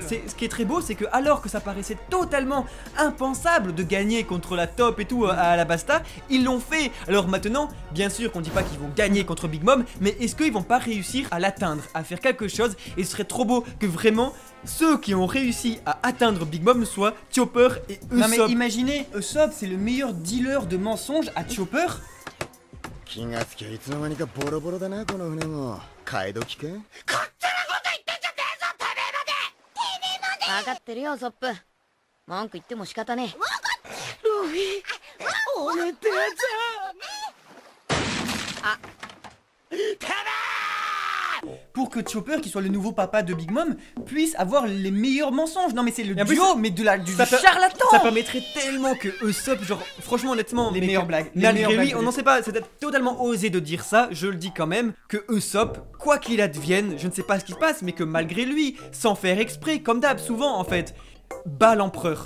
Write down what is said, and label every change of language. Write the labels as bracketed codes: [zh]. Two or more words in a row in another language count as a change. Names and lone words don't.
[fr] Ce qui est très beau, c'est que alors que ça paraissait totalement impensable de gagner contre la taupe et tout à Alabasta, ils l'ont fait. Alors maintenant, bien sûr qu'on dit pas qu'ils vont gagner contre Big Mom, mais est-ce qu'ils vont pas réussir à l'atteindre, à faire quelque chose? Et ce serait trop beau que vraiment ceux qui ont réussi à atteindre Big Mom soient Chopper et Usopp. Non mais imaginez, Usopp c'est le meilleur dealer de mensonges à Chopper. [ja] 気がつきゃいつの間にかボロボロだなこの船も買い時か勝手なこと言ってんじゃねえぞてめえまで分かってるよウソップ文句言っても仕方ねえルフィ俺ってやつあてめえ [fr] Pour que Chopper, qui soit le nouveau papa de Big Mom, puisse avoir les meilleurs mensonges. Non mais c'est le Et en plus, duo, mais du ça charlatan. Ça permettrait tellement que Usopp, genre franchement honnêtement, Les mais meilleures que- blagues, les malgré meilleures lui, blagues on de n'en sait pas, c'est peut-être totalement osé de dire ça, je le dis quand même, que Usopp, quoi qu'il advienne, je ne sais pas ce qui se passe, mais que malgré lui, sans faire exprès, comme d'hab, souvent en fait, bat l'empereur.